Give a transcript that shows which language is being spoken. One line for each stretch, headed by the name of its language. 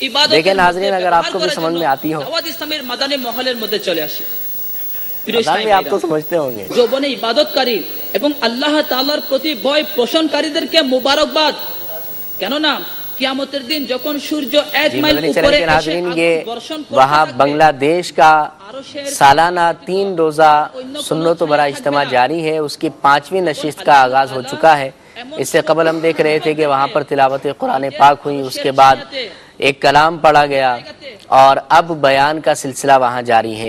Urdu: دیکھیں ناظرین، اگر آپ کو بھی سمجھ میں آتی ہو، آپ تو سمجھتے ہوں گے.
Bangla: যৌবনে ইবাদতকারী এবং আল্লাহ তাআলার প্রতি ভয় পোষণকারীদেরকে মোবারকবাদ, কেননা কিয়ামতের দিন যখন সূর্য 1 মাইল উপরে
Urdu: ناظرین یہ وہاں بنگلہ دیش کا سالانہ 3 روزہ سنت و بھرا اجتماع جاری ہے. اس کی 5ویں نشست کا آغاز ہو چکا ہے. اس سے قبل ہم دیکھ رہے تھے کہ وہاں پر تلاوت قرآن پاک ہوئی، اس کے بعد ایک کلام پڑھا گیا اور اب بیان کا سلسلہ وہاں جاری ہے.